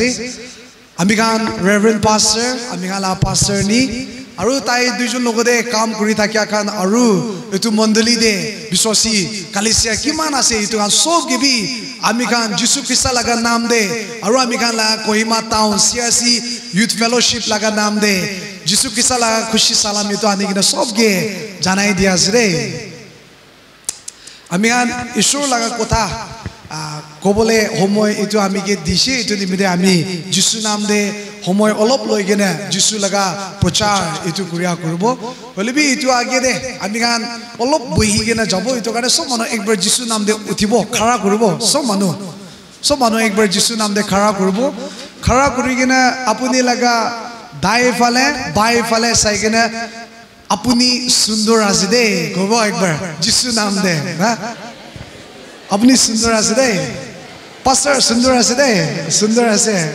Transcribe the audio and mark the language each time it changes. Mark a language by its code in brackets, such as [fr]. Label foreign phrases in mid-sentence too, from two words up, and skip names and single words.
[nag] आमी खान रेवरेंड पास्टर आमी खान ला पास्टर नी आरु ताई दुजन लोगों दे काम करी था क्या खान आरु इतु मंडली दे विश्वासी कलिसिया किमान आसे इतु खान सब के भी आमी खान जिसु क्रिस्ता लगा नाम दे आरु आमी खान ला कोहिमा टाउन CRC यूथ फेलोशिप लगा नाम दे जिसु क्रिस्ता लगा खुशी सलामी तो आने की ना सब के जानाई दिया से आमी खान ईश्वर लगा कोथा कोबले होमोय इतु आमी के दिशे इतु निमिदे आमी जिसु नाम दे होमोय अलप लोई के ना जिसु लगा प्रचार इतु कुरिया कुरबो बोले भी इतु आगे दे आमी खान अलप बही के ना जाबो इतु काने सब मानो एक बार जिसु नाम दे उठिबो खड़ा कुरबो सब मानो एक बार जिसु नाम दे खड़ा कुरबो खड़ा कुरी के ना अपनी लगा दाएं फाले बाएं फाले साइ के ना अपनी सुंदर आसे दे कोबो एक बार जिसु नाम दे ना अपनी सुंदर आसे दे पास्टर सुंदर आसे दे सुंदर आसे